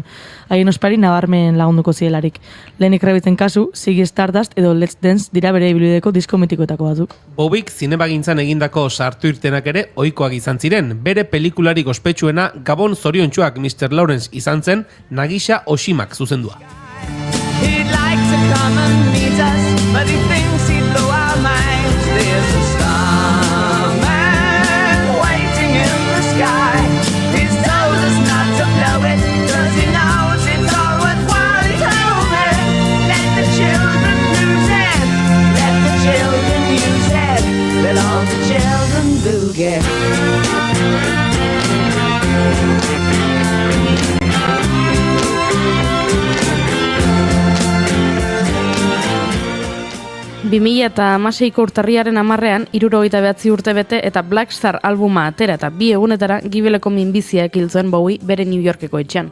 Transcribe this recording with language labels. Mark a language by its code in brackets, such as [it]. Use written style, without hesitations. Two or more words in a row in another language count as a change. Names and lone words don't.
[eu] Haien ospari nabarmen lagunduko zielarik. Lenny Kravitzen kasu, Ziggy Stardust edo Let's Dance dira bere ibilbideko disko mitikoetako batzuk. Bowiek zinemagintzan egindako sartu irtenak ere ohikoak izan ziren. Bere pelikularik ospetsuena Gabon zoriontsuak Mr. Lawrence izan zen Nagisa Oshimak zuzendua. [en] He'd like to come and meet us, but he thinks he'd blow our minds. There's a starman waiting in the sky. He's told us not to blow it, 'cause he knows it's all worthwhile. He told me, let the children lose it, let the children use it, let all the children boogie. [eu] Eta 2006ko urtarriaren 10ean 69 urte bete eta Black Star albuma atera eta 2 egunetara gibeleko minbiziak hil zuen Bowie bere New Yorkeko etxean.